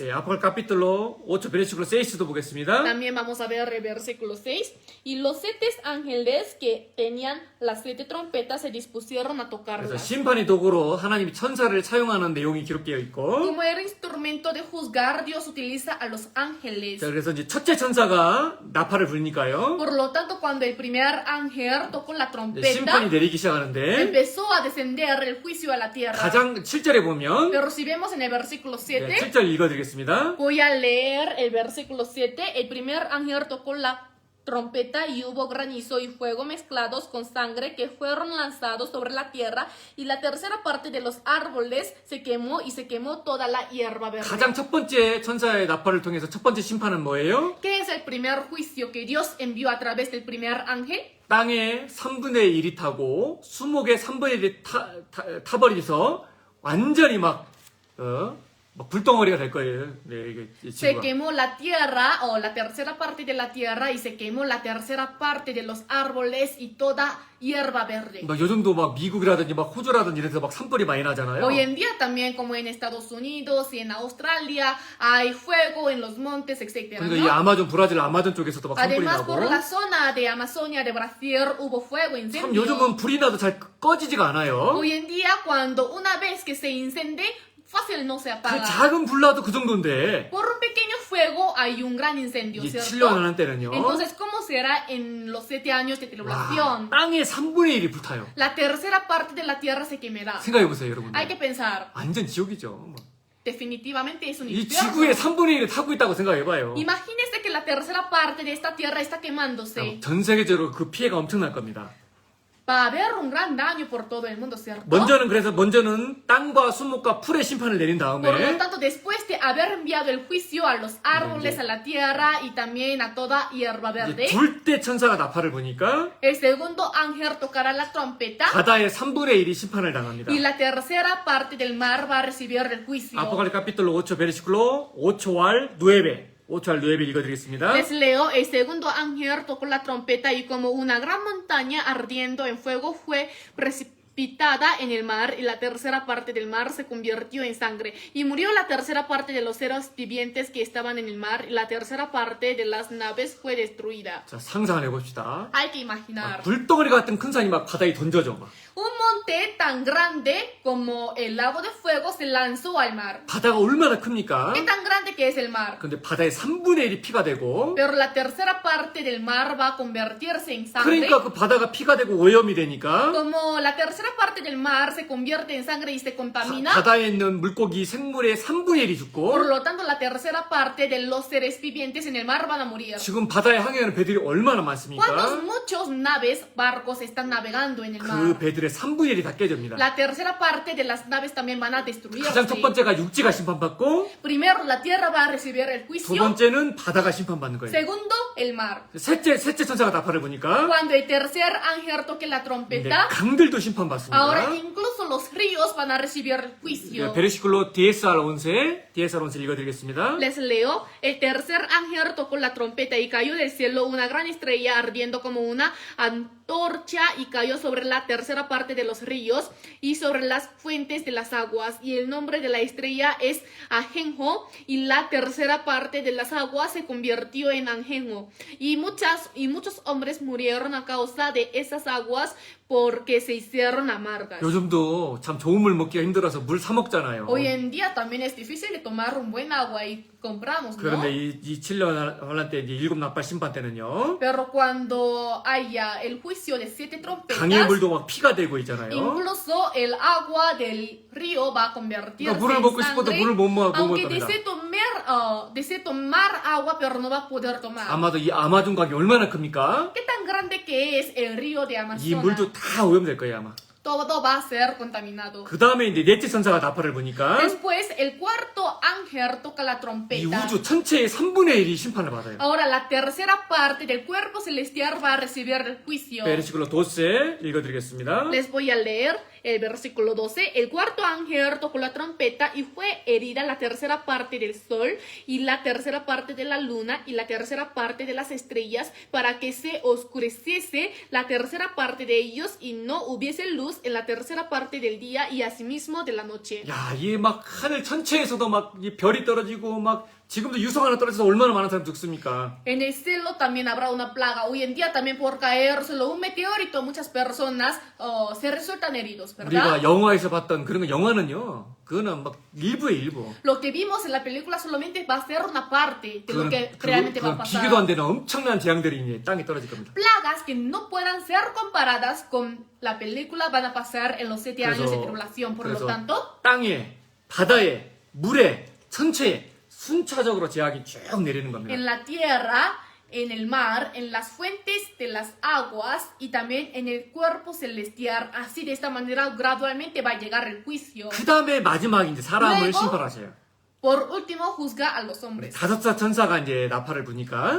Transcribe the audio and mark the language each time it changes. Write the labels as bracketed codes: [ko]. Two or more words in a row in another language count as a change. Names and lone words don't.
[ko] 예, 아포칼 [es] capítulo 5, versículo 6 [ko] 도 보겠습니다. [es] También vamos a ver el versículo 6. Y los 7 ángeles que tenían las 7 trompetas se dispusieron a [ko] 그래서 [es] tocarlas. [ko] 심판의 도구로 하나님이 천사를 사용하는 내용이 기록되어 있고, [es] Como el instrumento de juzgar, Dios utiliza a los ángeles. [ko] 자, 그래서 이제 첫째 천사가 나팔을 불니까요, [es] Por lo tanto, cuando el primer ángel tocó la [ko] 이제 [es] trompeta, [ko] 심판이 내리기 시작하는데, [es] empezó a descender el juicio a la tierra. [ko] 가장 7절에 보면, [es] Pero si vemos en el versículo 7, [ko] 7절 읽어드리겠습니다. [es] voy a leer el versículo 7. El primer ángel tocó la trompeta y hubo granizo y fuego mezclados con sangre que fueron lanzados sobre la tierra y la tercera parte de los árboles se quemó y se quemó toda la hierba verde. [ko] 가장 첫 번째 천사의 나팔을 통해서 첫 번째 심판은 뭐예요? [es] ¿Qué es el primer juicio que Dios envió a través del primer ángel? [ko] 땅의 3분의 1이 타고 수목의 3분의 1이 타버려서 완전히 막 불덩어리가 될 거예요. 네, 이게 [es] Se [ko] 지구가. [es] quemó la tierra o la tercera parte de la tierra y se quemó la tercera parte de los árboles y toda hierba verde. [ko] 막 요즘도 막 미국이라든지 막 호주라든지 이래서 막 산불이 많이 나잖아요. [es] Hoy en día también como en Estados Unidos y en Australia hay fuego en los montes, etc. [ko] 그러니까 이 [es] ¿no? [ko] 아마존 브라질 아마존 쪽에서도 막 산불이 [es] Además [ko] 나고. [es] por la zona de Amazonia de Brasil hubo fuego, [ko] 참 [es] incendio. [ko] 요즘은 불이 나도 잘 꺼지지가 않아요. [es] Hoy en día cuando una vez que se incendie, fácil no se [ko] 그 [es] apaga. [ko] 작은 불 나도 그 정도인데 [es] Por un pequeño fuego hay un gran incendio, [ko] 이게 [es] ¿cierto? [ko] 7년 하는 때는요. [es] Entonces, ¿cómo será en los 7 años de [ko] 와, [es] tribulación? [ko] 땅의 3분의 1이 불타요. [es] La tercera parte de la tierra se quemará. [ko] 생각해보세요, 여러분들. [es] Hay que pensar, [ko] 완전 지옥이죠. 뭐. [es] definitivamente es un [ko] 이 [es] infierno. [ko] 지구의 3분의 1을 타고 있다고 생각해봐요. [es] Imagínese que la tercera parte de esta tierra está quemándose. [ko] 전 세계적으로 그 피해가 엄청날 겁니다. [es] Va a haber un gran daño por todo el mundo, ¿cierto? [ko] 먼저는 땅과 수목과 풀의 심판을 내린 [es] Por lo [ko] 다음에 [es] tanto, después de haber enviado el juicio a los árboles, a la tierra y también a toda hierba verde, [ko] 둘째 천사가 나팔을 부니까 [es] el segundo ángel tocará la trompeta [ko] 바다의 3분의 1이 심판을 당합니다. [es] y la tercera parte del mar va a recibir el juicio. Apocalipsis capítulo 5, versículo 5 al 9. [ko] 5 al 9 읽어드리겠습니다. [es] Les leo, el segundo ángel tocó la trompeta y como una gran montaña ardiendo en fuego fue precipitada en el mar y la tercera parte del mar se convirtió en sangre y murió la tercera parte de los seres vivientes que estaban en el mar y la tercera parte de las naves fue destruida. [ko] 자, 상상을 해봅시다. [es] Hay que imaginar [ko] 불덩어리 같은 큰 산이 막 바다에 던져져. 막. [es] un monte tan grande como el lago de fuego se lanzó al mar. [ko] 바다가 얼마나 큽니까? [es] ¿Qué tan grande que es el mar? [ko] 근데 바다의 3분의 1이 피가 되고 [es] Pero la tercera parte del mar va a convertirse en sangre. [ko] 그러니까 그 바다가 피가 되고 오염이 되니까 [es] Como la tercera parte del mar se convierte en sangre y se contamina, [ko] 바다에 있는 물고기 생물의 3분의 1이 죽고 [es] por lo tanto la tercera parte de los seres vivientes en el mar van a morir. [ko] 지금 바다에 항해하는 배들이 얼마나 [es] ¿Cuántos [ko] 많습니까? [es] muchos naves, barcos están navegando en el [ko] 그 [es] mar? [ko] 배들의 3분의 1이 다 깨집니다. [es] La tercera parte de las naves también van a destruirse. [ko] 가장 첫 번째가 육지가 심판받고 [es] Primero la tierra va a recibir el [ko] 두 [es] juicio. [ko] 번째는 바다가 심판받는 거예요. [es] Segundo, el mar. [ko] 셋째 천사가 나팔을 부니까 [es] Cuando el tercer ángel toque la [ko] 네, [es] trompeta, [ko] 강들도 심판받습니다. [es] ahora incluso los ríos van a recibir el juicio. [ko] 베르시클로 DSR 11 읽어드리겠습니다. [es] Les leo, el tercer ángel tocó la trompeta y cayó del cielo una gran estrella ardiendo como una antorcha y cayó sobre la tercera parte de los ríos y sobre las fuentes de las aguas. Y el nombre de la estrella es Ajenjo y la tercera parte de las aguas se convirtió en Ajenjo. Y muchos hombres murieron a causa de esas aguas porque se hicieron amargas. [ko] 요즘도 참 좋은 물 먹기가 힘들어서 물 사 먹잖아요. [es] Hoy en día también es difícil de tomar un buen agua y compramos, ¿no? [ko] 그런데 이 7년 환란 때 이제 7나팔 심판 때는요. [es] Pero cuando haya el juicio de 7 trompetas, [ko] 강의 물도 막 피가 되고 있잖아요. [es] incluso el agua del río va a convertirse [ko] 물을 [es] en [ko] 먹고 싶어도 [es] sangre, [ko] 물을 못 [es] aunque [ko] 먹을 겁니다. [es] desee tomar agua, pero no va a poder tomar. [ko] 아마도 이 아마존 강이 얼마나 큽니까? [es] ¿Qué tan grande que es el río de [ko] 이 [es] Amazonas, [ko] 물도 다 오염될 거예요 아마. [es] todo va a ser contaminado. [ko] 그 다음에 이제 넷째 천사가 나팔을 부니까 [es] Después, el cuarto ángel toca la [ko] 이 [es] trompeta. [ko] 우주 전체의 3분의 1이 심판을 받아요. [es] Ahora, la tercera parte del cuerpo celestial va a recibir el juicio. [ko] 베르시클로 12 읽어드리겠습니다. [es] Les voy a leer el versículo 12. El cuarto ángel tocó la trompeta y fue herida la tercera parte del sol y la tercera parte de la luna y la tercera parte de las estrellas para que se oscureciese la tercera parte de ellos y no hubiese luz en la tercera parte del día y asimismo de la noche. [ko] 야, 이 막 하늘 전체에서도 막 이 별이 떨어지고 막 지금도 유성 하나 떨어져서 얼마나 많은 사람 죽습니까? [es] En el cielo también habrá una plaga. Hoy en día también por caer solo un meteorito muchas personas se resultan heridos, ¿verdad? [ko] 우리가 영화에서 봤던 그런 거 영화는요. 그거는 막 일부의 일부. [es] Lo que vimos en la película solamente va a ser una parte de lo que realmente va a [ko] 그건 [es] pasar. [ko] 비교도 안 되는 엄청난 재앙들이 이제 땅에 떨어질 겁니다. [es] Plagas que no puedan ser comparadas con la película van a pasar en los 7 años de tribulación. Por lo tanto, [ko] 땅에, 바다에, 물에, 천체에 순차적으로 재앙이 쭉 내리는 겁니다. [es] en la tierra, en el mar, en las fuentes de las aguas y también en el cuerpo celestial. Así de esta manera gradualmente va a llegar el juicio. [ko] 그 다음에 마지막 이제 사람을 [es] luego, [ko] 심판하셔요. [es] Por último, juzga a los hombres. [ko] 다섯사 천사가 이제 나팔을 부니까